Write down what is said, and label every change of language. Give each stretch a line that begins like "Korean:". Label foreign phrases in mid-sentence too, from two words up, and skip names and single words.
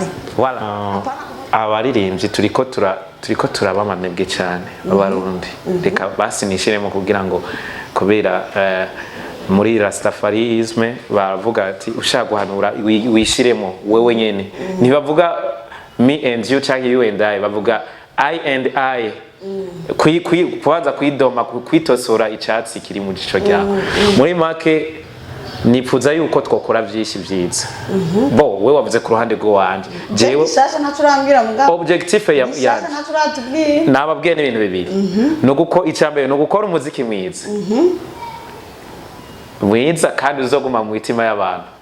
Rundi: wala abaririmbyi turiko turabamanebwe cyane abarundi reka basi nishiremo kugira ngo kubera muri Rastafarisme baravuga ati ushaka guhanura wishiremo wewe nyene ntibavuga
English: me and you
Rundi: cyangwa
English: you and I
Rundi: bavuga
English: I and I
Rundi: kubanza kwidoma kwitosora icyatsi kiri mu gico cyawe muri make nifuza yuko twokora byinshi byiza bo we wavuze ku ruhande rwo wanje jewe sasa naturambira mugabo objective ya sasa naturatubwiye nababwiye n'ibintu bibiri no guko icyambere no gukora umuziki mwiza mwiza kandi uzoguma mu mitima y'abantu